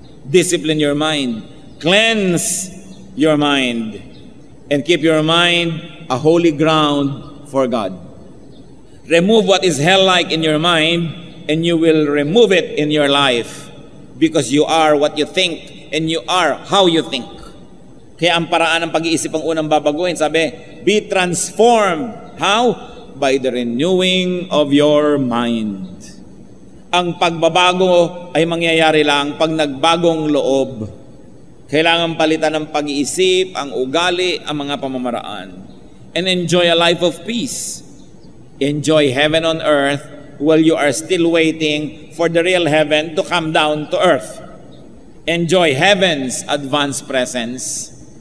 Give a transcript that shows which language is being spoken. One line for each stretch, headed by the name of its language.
English: Discipline your mind. Cleanse your mind. And keep your mind a holy ground for God. Remove what is hell-like in your mind, and you will remove it in your life. Because you are what you think, and you are how you think.
Filipino: Kaya ang paraan ng pag-iisip ang unang babaguhin.
English: Sabi, be transformed. How? By the renewing of your mind.
Filipino: Ang pagbabago ay mangyayari lang pag nagbagong loob. Kailangan palitan ng pag-iisip, ang ugali, ang mga pamamaraan.
English: And enjoy a life of peace. Enjoy heaven on earth while you are still waiting for the real heaven to come down to earth. Enjoy heaven's advanced presence.